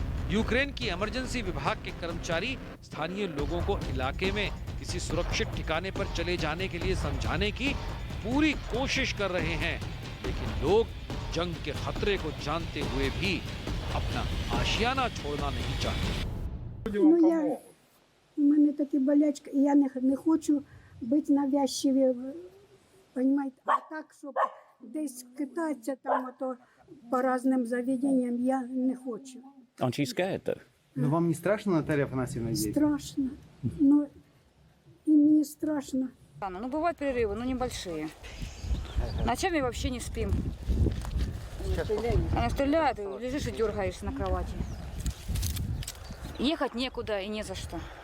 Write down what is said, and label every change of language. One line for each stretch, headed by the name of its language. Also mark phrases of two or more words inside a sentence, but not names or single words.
Hindi: यूक्रेन की इमरजेंसी विभाग के कर्मचारी स्थानीय लोगों को इलाके में किसी सुरक्षित ठिकाने पर चले जाने के लिए समझाने की पूरी कोशिश कर रहे हैं, लेकिन लोग जंग के खतरे को जानते हुए भी अपना आशियाना छोड़ना नहीं चाहते।
Ukrainian: У мене такі болячки, і я не хочу бути навязчиві, понімаєте, а так, щоб десь кидатися там ото по різним заведенням, я не хочу.
English: Aren't you scared though?
Russian: Но вам не страшно, Наталья Афанасьевна, здесь?
Ukrainian: Страшно. Ну, і мені страшно.
Russian: Ну, бывают перерывы, но небольшие. Ночами вообще не спим. Она стреляет, и лежишь и дергаешься на кровати. Ехать некуда и не за что.